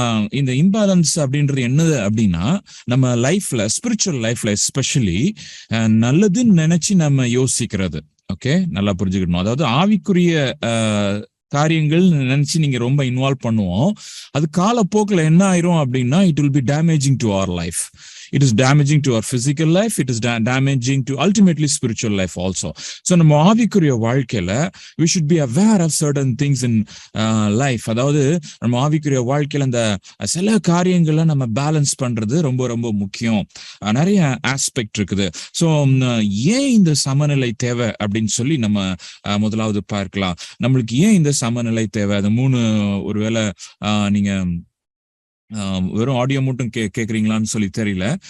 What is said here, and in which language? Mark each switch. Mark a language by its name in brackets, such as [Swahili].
[Tamil] இந்த இம்பேலன்ஸ் அப்படின்றது என்னது அப்படின்னா, நம்ம லைஃப்ல, ஸ்பிரிச்சுவல் லைஃப்ல எஸ்பெஷலி நல்லதுன்னு நினைச்சு நம்ம யோசிக்கிறது. ஓகே, நல்லா புரிஞ்சுக்கணும். அதாவது ஆவிக்குரிய காரியங்கள் நினைச்சு நீங்க ரொம்ப இன்வால்வ் பண்ணுவோம். அது காலப்போக்கில் என்ன ஆயிரும் அப்படின்னா, [English] It will be damaging to our life. It is damaging to our physical life. It is damaging to ultimately spiritual life also. So [Tamil] நம்ம ஆவிக்குரிய வாழ்க்கையில [English] we should be aware of certain things in life. [Tamil] அதாவது நம்ம ஆவிக்குரிய வாழ்க்கையில அந்த சில காரியங்களை நம்ம பேலன்ஸ் பண்றது ரொம்ப ரொம்ப முக்கியம். நிறைய ஆஸ்பெக்ட் இருக்குது. ஸோ ஏன் இந்த சமநிலை தேவை அப்படின்னு சொல்லி நம்ம முதலாவது பார்க்கலாம். நம்மளுக்கு ஏன் இந்த சமநிலை தேவை? அது 3 ஒருவேளை நீங்க வெறும் ஆடியோ மட்டும் கேட்குறீங்களான்னு சொல்லி தெரியல.